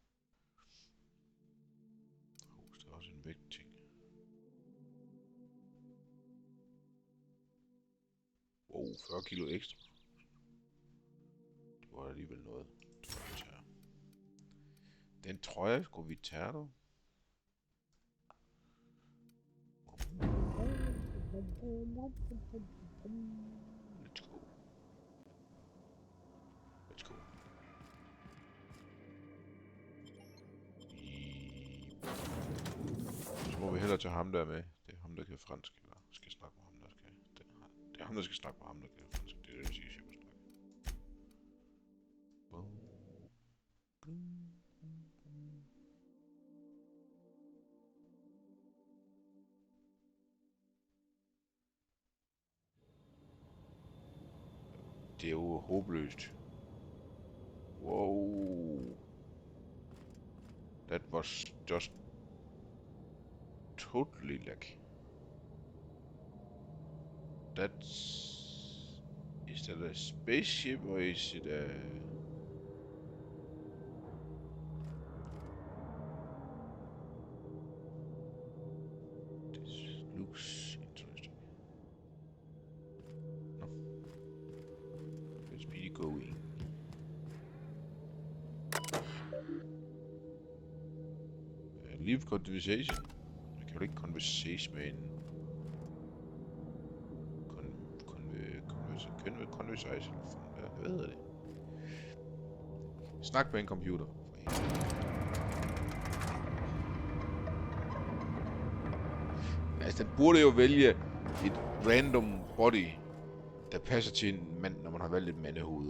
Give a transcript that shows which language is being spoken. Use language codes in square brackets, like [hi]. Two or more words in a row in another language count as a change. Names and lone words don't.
[da] Der er også en vægtting. Wow, 40 kilo ekstra. Det var alligevel noget. Den trøje skulle vi tage, dog. [en] Let's go. Let's go. [da] Så må vi hellere tage ham der med. Det er ham, der kan fransk, eller skal snakke med ham, der skal... Det er ham, der skal snakke med ham, der kan fransk. Det er det, jeg siger, jeg skal snakke. Det er jo håbløst. [en] Wow. That was just totally lucky. Is that a spaceship or is it a... This looks interesting. No. Let's be going. Leave conversation. [da] Jeg kan jo ikke conversate med en... [en] Conversation. [da] Hvad hedder det? Snak med en computer. Altså, den burde jo vælge et [en] random body, [da] der passer til en mand, når man har valgt et mandehoved.